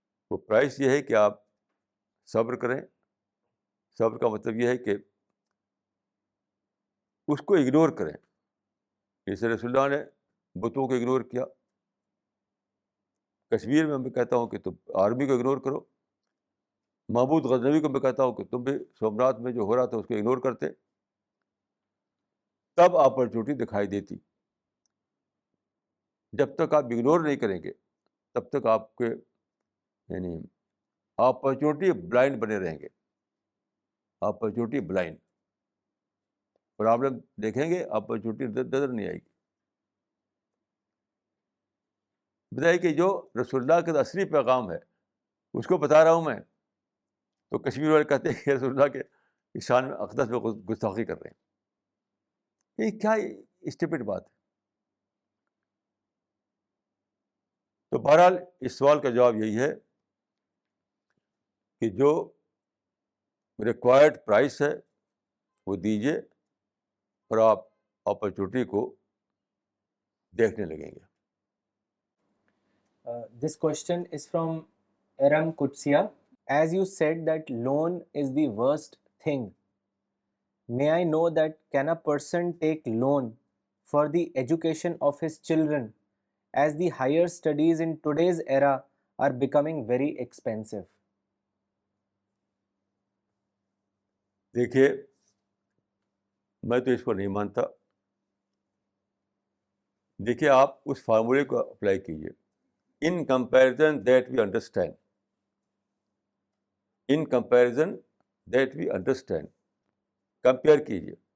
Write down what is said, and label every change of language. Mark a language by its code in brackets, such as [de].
[ur] وہ پرائز یہ ہے کہ آپ صبر کریں. صبر کا مطلب یہ ہے کہ اس کو اگنور کریں. جیسے رسول اللہ نے بتوں کو اگنور کیا. کشمیر میں میں کہتا ہوں کہ تم آرمی کو اگنور کرو. محمود غزنوی کو میں کہتا ہوں کہ تم بھی سومناتھ میں جو ہو رہا تھا اس کو اگنور کرتے. تب اپرچونیٹی دکھائی دیتی. جب تک آپ اگنور نہیں کریں گے تب تک آپ کے یعنی اپرچونیٹی بلائنڈ بنے رہیں گے. Opportunity blind. پرابلم دیکھیں گے, اپرچونیٹی نظر نہیں آئے گی. بتائیے کہ جو رسول اللہ کا اصلی پیغام ہے اس کو بتا رہا ہوں میں, تو کشمیر والے کہتے ہیں کہ رسول اللہ کے شان میں اقدس میں گستاخی کر رہے ہیں. یہ کیا اسٹپڈ بات ہے. تو بہرحال اس سوال کا جواب یہی ہے کہ جو ریکوائرڈ پرائس ہے وہ دیجیے اور آپ اپرچونیٹی کو دیکھنے لگیں گے. [en] This question is from Aram Kutsia. As you said that loan is the worst thing, may I know that can a person take loan for the education of his children, as the higher studies in today's era are becoming very expensive? [ur] دیکھیے, میں تو اس کو نہیں مانتا. دیکھیے, آپ اس فارمولے کو اپلائی کیجیے. [en] In comparison that we understand. In comparison that we understand. [ur] Compare کیجیے.